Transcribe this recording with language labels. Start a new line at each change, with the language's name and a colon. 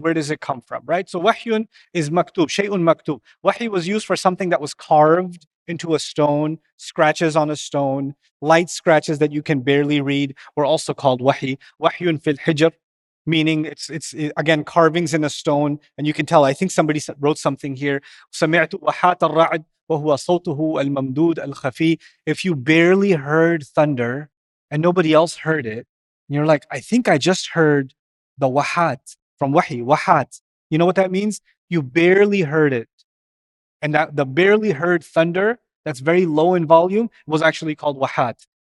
English: Where does it come from, right? So wahyun is maktub, shay'un maktub. Wahi was used for something that was carved into a stone, scratches on a stone, light scratches that you can barely read were also called wahi. Wahyun fil hijr, meaning it's again carvings in a stone, and you can tell, I think somebody wrote something here.
Arabic: سمعت وحات الرعد وهو صوته الممدود الخفي.
English: If you barely heard thunder and nobody else heard it, and you're like, I think I just heard the wahat from wahi, wahat. You know what that means? You barely heard it. And that the barely heard thunder, that's very low in volume, was actually called wahat.